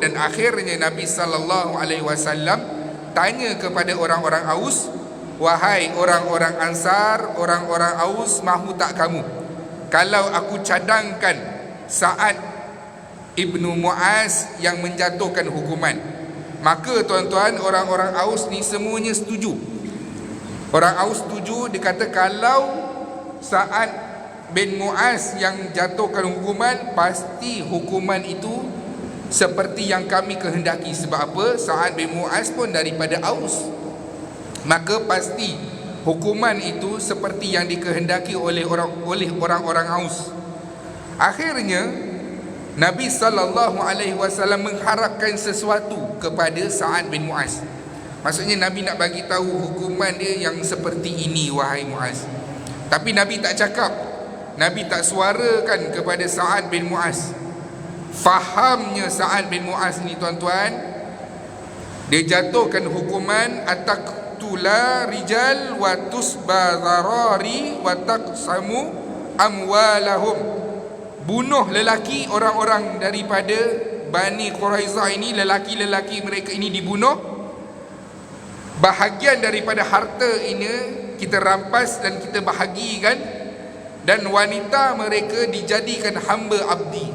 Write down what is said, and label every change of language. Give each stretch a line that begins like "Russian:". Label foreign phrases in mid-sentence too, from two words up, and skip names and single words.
Malay: Dan akhirnya Nabi
Arabic: صلى الله عليه وسلم
Malay: tanya kepada orang-orang Aus, wahai orang-orang Ansar, orang-orang Aus, mahu tak kamu kalau aku cadangkan Sa'ad ibnu Mu'az yang menjatuhkan hukuman? Maka tuan-tuan, orang-orang Aus ni semuanya setuju. Orang Aus setuju. Dia kata kalau Sa'ad bin Mu'az yang jatuhkan hukuman, pasti hukuman itu seperti yang kami kehendaki. Sebab apa? Sa'ad bin Mu'az pun daripada Aus, maka pasti hukuman itu seperti yang dikehendaki oleh orang-orang Aus. Akhirnya Nabi
Arabic: صلى الله عليه وسلم
Malay: mengharapkan sesuatu kepada Sa'ad bin Mu'az. Maksudnya Nabi nak bagi tahu hukuman dia yang seperti ini, wahai Mu'az. Tapi Nabi tak cakap Nabi tak suarakan kepada Sa'ad bin Mu'az. Fahamnya Sa'ad bin Mu'az ni tuan-tuan, dia jatuhkan hukuman
Arabic: أتقتل الرجال وتسبى الذراري وتقسم أموالهم.
Malay: Bunuh lelaki, orang-orang daripada Bani Quraizah ini, lelaki-lelaki mereka ini dibunuh. Bahagian daripada harta ini kita rampas dan kita bahagikan, dan wanita mereka dijadikan hamba abdi.